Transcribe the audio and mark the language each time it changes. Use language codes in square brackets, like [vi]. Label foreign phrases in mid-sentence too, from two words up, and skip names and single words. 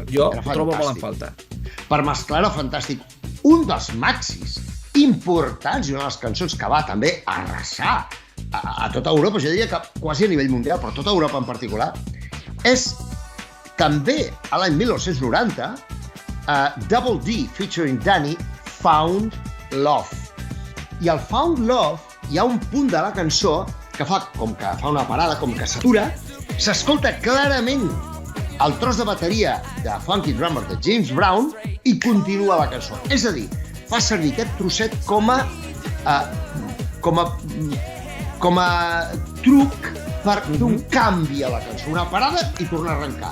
[ca] Jo ho trobo molt en falta. Per mesclar era fantàstic. Un dels maxis importants i una de les cançons que va també arrasar a tota Europa, jo diria que quasi a nivell mundial, però a tota Europa en particular, és també a l'any 1990 Double D featuring Danny, Found Love. I al Found Love hi ha un punt de la cançó que fa com que fa una parada, com que s'atura, s'escolta clarament el tros de bateria de Funky Drummer de James Brown i continua la cançó. És a dir, fa servir aquest trosset com a truc per fer un canvi a la cançó, una parada i tornar a arrencar.